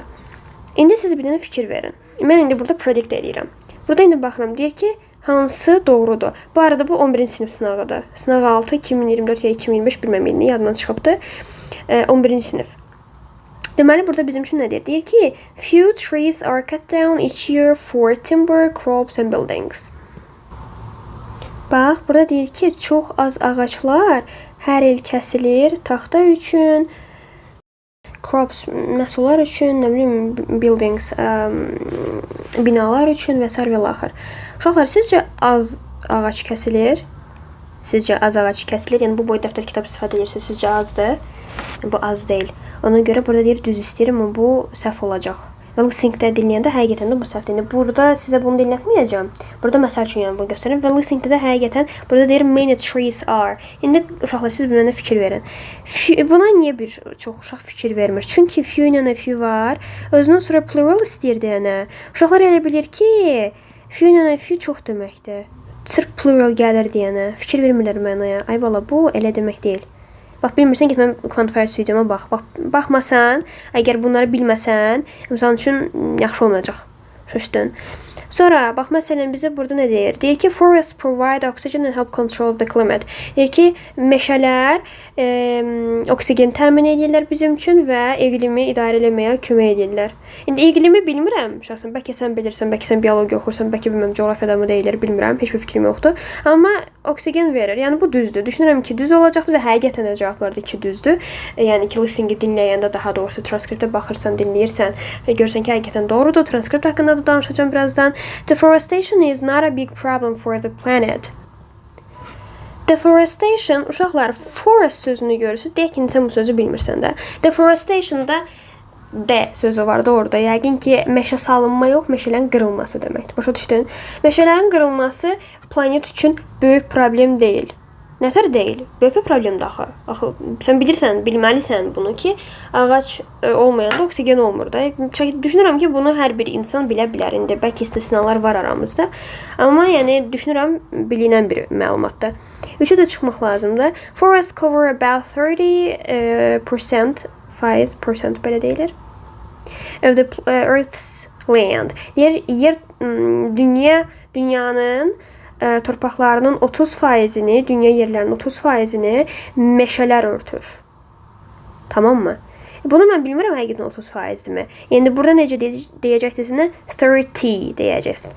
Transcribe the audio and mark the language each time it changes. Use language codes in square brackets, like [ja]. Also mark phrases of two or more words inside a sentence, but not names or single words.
[az] İndi siz bir dənə fikir verin. Mən indi burada predict edirəm. Burada indi baxıram, deyir ki, hansı doğrudur. Bu arada bu 11-ci sinif sınavıdır. Sınav 6 2024 ya 2025 bilməm ilini yadımdan çıxıbdı. 11-ci sinif. Deməli burada bizim üçün nə deyir? Deyir ki, [en] few trees are cut down each year for timber, crops and buildings. [az] Bax, burada deyir ki, çox az ağaclar hər il kəsilir taxta üçün, crops məhsullar üçün, nə bilim, buildings binalar üçün və s. və axır. Uşaqlar, sizcə az ağac kəsilir? Sizcə az ağac kəsilir? Yəni bu boy dəftər kitab istifadə edirsiniz, sizcə azdır? Bu az deyil. Ona görə burada deyir düz istəyirəm, amma bu səhv olacaq. Və listeningdə dinləyəndə həqiqətən də bu səhvdir. Burada sizə bunu dinlətməyəcəm. Burada məsəl üçün yəni bunu göstərim və listeningdə də həqiqətən burada deyir [en] many trees are. [az] İndi uşaqlar siz bir mənə fikir verin. Buna niyə bir çox uşaq fikir vermir? Çünki few ilə [en] a few [az] var. Özünün sonra plural istəyir deyənə. Uşaqlar elə bilir ki, few ilə [en] a few [az] çox deməkdir. Sırf plural gəlir deyənə. Fikir vermirlər mənaya. Ay bala, bu elə demək deyil. Bax, bilmirsən, get mən konfers videoma bax. Baxmasan, əgər bunları bilməsən, məsəl üçün yaxşı olmayacaq. Şaşdın. Sonra, bax, məsələn, bizə burada nə deyir? Deyir ki, [en] forests provide oxygen and help control the climate. [az] Deyir ki, meşələr oksigen təmin edirlər bizim üçün və iqlimi idarə eləməyə kömək edirlər. İndi iqlimi bilmirəm, şəxsən, bəlkə sən bilirsən, bəlkə sən biologiya oxursan, bəlkə bilməm, coğrafiyada mı deyilir, bilmirəm, heç bir fikrim yoxdur. Amma oksigen verir, yəni bu düzdür. Düşünürəm ki, düz olacaqdır və həqiqətən də cavablarda ki, düzdür. Yəni ki, listeningi dinləyəndə daha doğrusu transkriptə baxırsan, dinləyirsən və görsən ki, həqiqətən doğrudur. Transkript haqqında da danışacağım birazdan. [en] Deforestation is not a big problem for the planet. [az] Deforestation, uşaqlar, forest sözünü görürsünüz. Deyək ki, sən bu sözü bilmirsən də. Deforestation'da D sözü vardı orada. Yəqin ki, meşə salınma yox, meşələrin qırılması deməkdir. Başa düşdün? Meşələrin qırılması planet üçün böyük problem deyil. Nətər deyil? Böyük bir problemdir axı. Axı, sən bilirsən, bilməlisən bunu ki, ağac olmayanda oksigen olmur da. Düşünürəm ki, bunu hər bir insan bilə bilər. İndi bəlkə istisnalar var aramızda. Amma yəni düşünürəm bilinən bir məlumatdır. Üçü də çıxmaq lazımdır. [en] Forests cover about 30% [az] belə deyilir. [en] Of the Earth's land. [az] Yer dünyanın torpaqlarının 30%-ni, dünya yerlərinin 30%-ni meşələr örtür. Tamam mı? Bunu mən bilmirəm həqiqətən 30%-dirmi? Yəni burada necə deyəcəkdirsinə 30 deyəcəksin.